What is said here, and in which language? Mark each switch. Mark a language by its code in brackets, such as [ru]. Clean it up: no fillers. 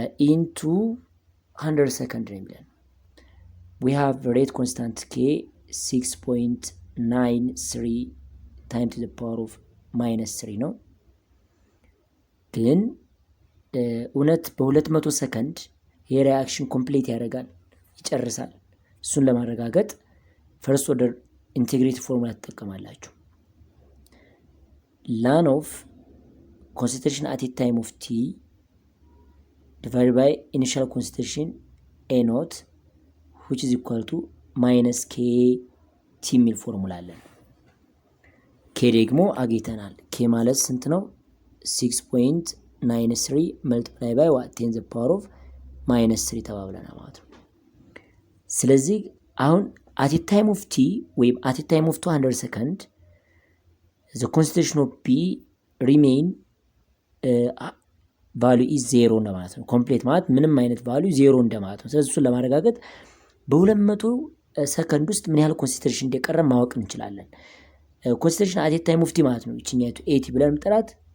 [en] into 100 second ነው የሚለን we have rate constant K 6.93 times to the power of minus 3 ነው። [am] ግን እውነት በ200 ሰከንድ ይሄ ሪአክሽን ኮምፕሊት ያደርጋል ይጨርሳል? እሱን ለማረጋገጥ ፈርስት ኦርደር ኢንቴግሬት ፎርሙላ ተጠቀማላችሁ። [en] ln of concentration at a time of T divided by initial concentration A naught which is equal to minus K T [am] የሚል ፎርሙላ አለን። K ደግሞ አግኝተናል። K ማለት ስንት ነው? 6.93 multiply by what 10 the power of minus 3 ተባብለናል ማለት ነው። ስለዚህ አሁን [en] at a time of T ወይም at a time of 200 second the concentration of P remain value is 0 [am] እንደማለት ነው። ኮምፕሊት ማለት ምንም አይነት value 0 እንደማለት ነው። ስለዚህ እሱን ለማረጋገጥ በ200 ሰከንድ ውስጥ ምን ያህል ኮንሰንትሬሽን እንደቀረ ማወቅ እንችላለን። ኮንሰንትሬሽን at a time of T ማለት ነው። እቺኛይቱ 80 ብለን እንጠራት